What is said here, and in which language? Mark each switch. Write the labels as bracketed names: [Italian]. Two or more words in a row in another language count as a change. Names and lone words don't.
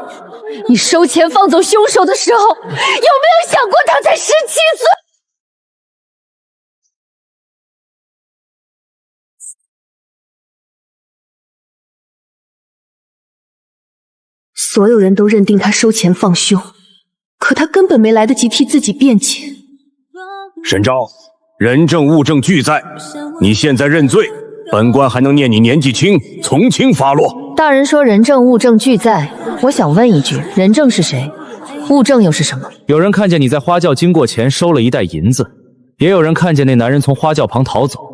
[Chinese] 你收钱放走凶手的时候，有没有想过她才17岁？所有人都認定他收錢放凶，可他根本沒來得及替自己辯解。沈昭，人證物證俱在，你現在認罪，本官還能念你年紀輕，從輕發落。大人說人證物證俱在，我想問一句，人證是誰？物證又是什麼？有人看見你在花轎經過前收了一袋銀子，也有人看見那男人從花轎旁逃走。